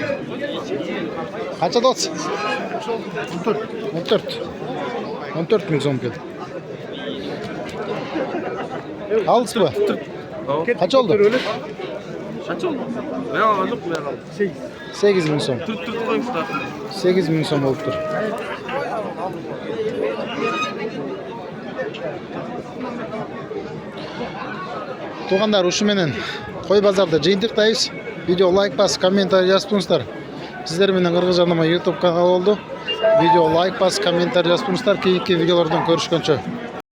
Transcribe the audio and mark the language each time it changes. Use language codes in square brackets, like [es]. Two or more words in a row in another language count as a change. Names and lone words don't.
[uz] Qancha dot? 14. 14 ming so'm keldi. Aldingizmi? Qancha oldu? Qancha oldu? Men oldim, men oldim. 8 ming so'm. Tut qo'yingizlar. 8 ming so'm bo'lib tur. [ky] Туғандар, ушу менен Қой базарда жыйынтыктайбыз. Видео лайк басып, комментарий жазып туруңуздар. Сиздер менен Кыргыз жарнама YouTube каналы болду. Видео лайк басып, комментарий жазып туруңуздар. Кийинки видеолордон көрүшкөнчө.